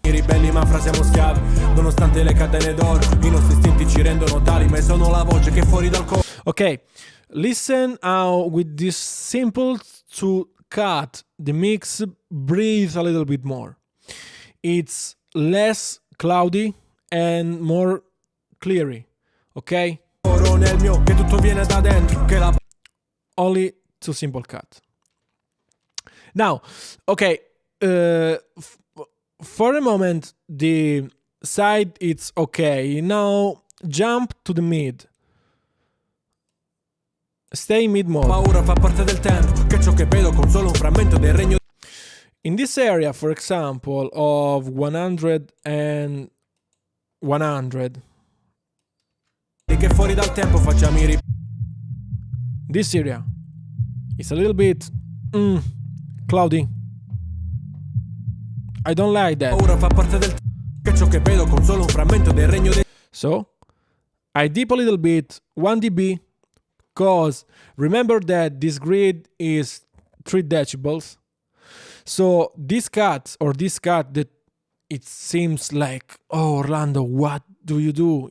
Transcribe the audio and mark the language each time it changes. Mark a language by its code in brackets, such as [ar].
[it] I ribelli ma fra siamo schiavi, nonostante le catene d'oro, i nostri istinti ci rendono tali, ma sono la voce che fuori dal coro. [en] Okay, listen how with this simple to cut the mix, breathe a little bit more. It's less cloudy and more cleary, okay? [it] Nel mio, che tutto viene da dentro, che la... [en] Only two simple cut. Now, okay, for a moment the side it's okay. Now jump to the mid. Stay mid mode. [it] Paura fa parte del tempo, che ciò che vedo con solo un frammento del regno. [en] In this area, for example, of 100 and 100, [it] che fuori dal tempo facciamo i [en] this area is a little bit cloudy. I don't like that. [it] Paura fa parte del che ciò che vedo con solo un frammento del regno dei... [en] So I dip a little bit 1 dB, because remember that this grid is 3 decibels. So this cut that it seems like, oh Orlando, what do you do?